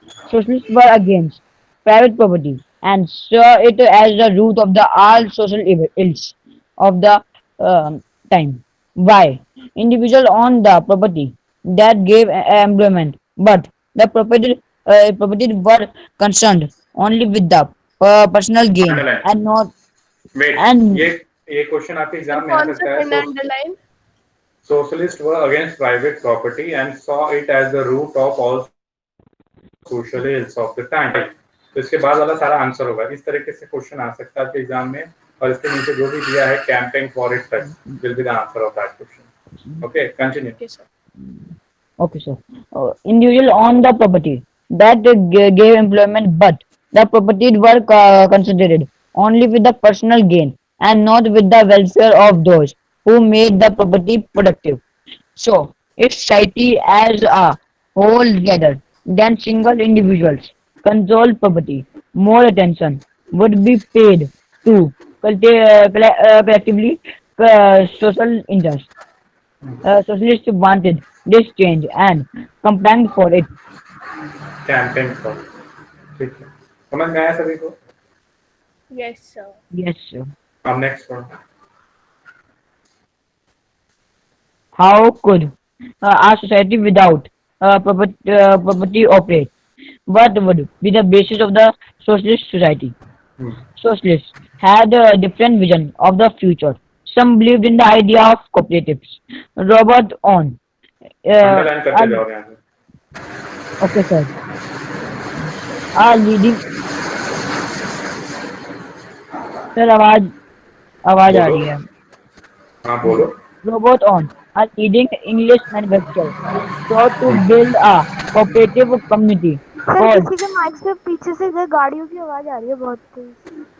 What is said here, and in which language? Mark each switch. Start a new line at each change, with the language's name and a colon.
English: Socialists were against private property and saw it as the root of all social ills of the time. Why? Individuals owned the property that gave employment, but the property were concerned only with the personal gain and not. Wait, and
Hindi: ये question आपके exam में आ सकता है।
English: Socialists were against private property and saw it as the root of all social ills of the time.
Hindi: तो इसके बाद वाला सारा आंसर होगा। इस तरीके से क्वेश्चन आ सकता है आपके एग्जाम में, और इसके नीचे जो भी दिया है
English: campaign for it will be the answer of that question. Okay, continue. Okay, sir. Individual owned the property that gave employment, but the property were concentrated only with the personal gain and not with the welfare of those who made the property productive. So, if society as a whole gathered, then single individuals controlled property, more attention would be paid to collectively social interest. Socialists wanted this change and campaigned for it. Campaign for it.
Hindi: ठीक है, समझ में आया सभी को?
English: Yes sir. Yes, sir.
Hindi: अब
English: next one. How could a society without property operate? What would be the basis of the socialist society? Socialists had a different vision of the future. Some believed in the idea of cooperatives. Robert Owen.
Hindi: Underline करते जाओ यहाँ से।
English: Okay, sir. Leading.
Hindi: Sir, आवाज आ रही है। हाँ बोलो।
English: Roboton, a leading English manufacturer, sought to build a cooperative community
Hindi: sir
English: called
Hindi: किसी के माइक से पीछे से इधर गाड़ियों की आवाज आ रही है बहुत तेज।